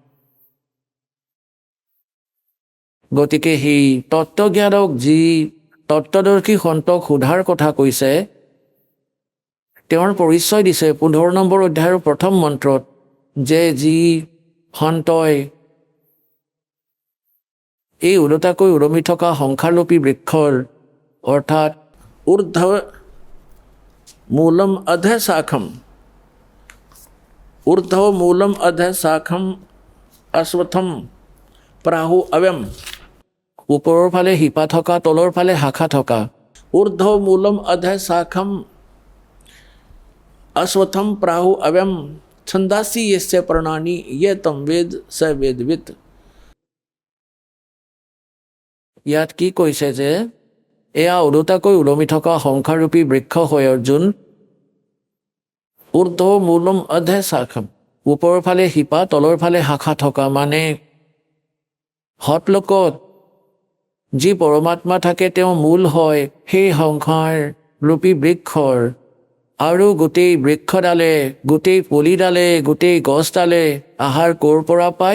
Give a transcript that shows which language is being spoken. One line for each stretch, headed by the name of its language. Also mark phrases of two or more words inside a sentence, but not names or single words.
Assamese: গতিকে সেই তত্ত্বজ্ঞানক যি তত্ত্বদৰ্শী সন্তক সোধাৰ কথা কৈছে, তেওঁৰ পৰিচয় দিছে 15 নম্বৰ অধ্যায়ৰ 1ম মন্ত্ৰত, যে যি সন্তই এই ওলোটাকৈ উৰমি থকা সংসাৰৰূপী বৃক্ষৰ অৰ্থাৎ
Sanskrit: ऊर्ध्व मूलम अध शाखम अश्वत्थम प्राहु अव्यम
Assamese: ওপৰৰ ফালে শিপা থকা তলৰ ফালে শাখা থকা
Sanskrit: ऊर्ध्व मूलम अध शाखम अश्वत्थम प्राहु अव्यम छंदासी यस्य प्रणानी ये तम वेद स वेदवित।
Assamese: ইয়াত কি কৈছে যে এয়া ওলোটাকৈ ওলমি থকা সংসাৰৰূপী বৃক্ষ হয় অৰ্জুন।
Sanskrit: ऊर्ध्व मूलम अध शाखम
Assamese: ওপৰৰ ফালে শিপা তলৰ ফালে শাখা থকা মানে হতলোকত যি পৰমাত্মা থাকে তেওঁ মূল হয় সেই সংসাৰ ৰূপী বৃক্ষৰ। আৰু গোটেই বৃক্ষডালে গোটেই পুলিডালে গোটেই গছডালে আহাৰ ক'ৰ পৰা পায়?